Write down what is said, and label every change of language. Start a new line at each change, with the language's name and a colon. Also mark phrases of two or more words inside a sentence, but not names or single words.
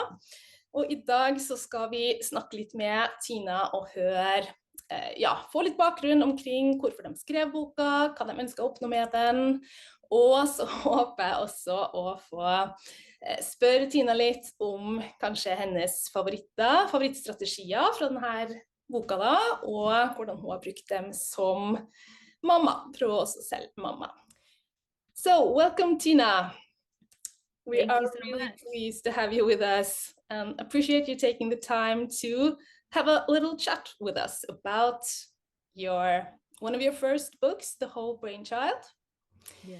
Norwegian: Og i dag så skal vi snakke litt med Tina og høre, få litt bakgrunn omkring hvorfor de skrev boka, hva de ønsker å oppnå med den. Og så håper jeg også å få spørre Tina litt om kanskje hennes favorittstrategier fra denne boka da, og hvordan hun har brukt dem som mamma, tror jeg også selv mamma.
English: So, welcome Tina. We are really pleased to have you with us and appreciate you taking the time to have a little chat with us about one of your first books, The Whole Brain Child. Yeah.